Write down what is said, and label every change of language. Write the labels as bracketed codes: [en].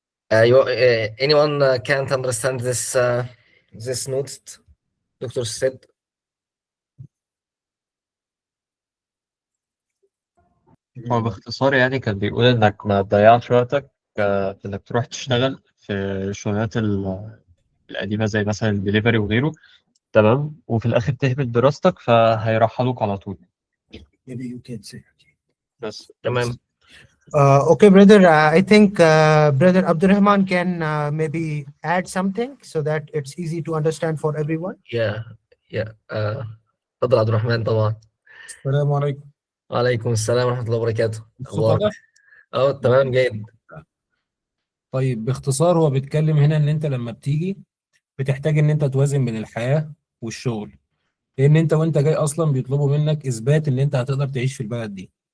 [en] Anyone can't understand this note, Doctor said? [ar] هو باختصار يعني كان بيقول إنك ما تضيعش وقتك في إنك تروح تشتغل في الشغلانات القديمة زي مثلا الدليفري وغيره، تمام، وفي الآخر تهمل دراستك فهيرحلوك على طول. [en] Maybe you can say. [ar] بس تمام. [en] Okay, brother. I think brother Abdurrahman can maybe add something so that it's easy to understand for everyone. [ar] Yeah. اتفضل عبد الرحمن طبعا. السلام عليكم. وعليكم السلام ورحمة الله وبركاته. الصوت واضح؟ تمام جيد. طيب باختصار هو بيتكلم هنا ان انت لما بتيجي بتحتاج ان انت توازن بين الحياة والشغل، لان انت وانت جاي اصلا بيطلبوا منك اثبات ان انت هتقدر تعيش في البلد دي.